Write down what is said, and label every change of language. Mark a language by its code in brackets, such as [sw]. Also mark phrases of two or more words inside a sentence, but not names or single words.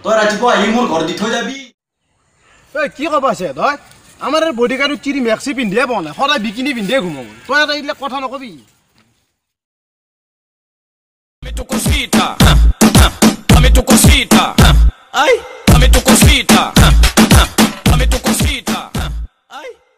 [as] তই ৰাতিপুৱা আহি মোৰ ঘৰ দি থৈ যাবি এই কি ক'ব আছে তই আমাৰ বডিগাৰ্ডত চিৰি মেক্সি পিন্ধিয়ে পোৱা নাই সদায় বিকিনি পিন্ধিয়ে ঘুমাব তই এটা এইবিলাক কথা নকবি [es] Dame tu cosita, dame tu cosita, ay, dame tu cosita, dame tu cosita, ay.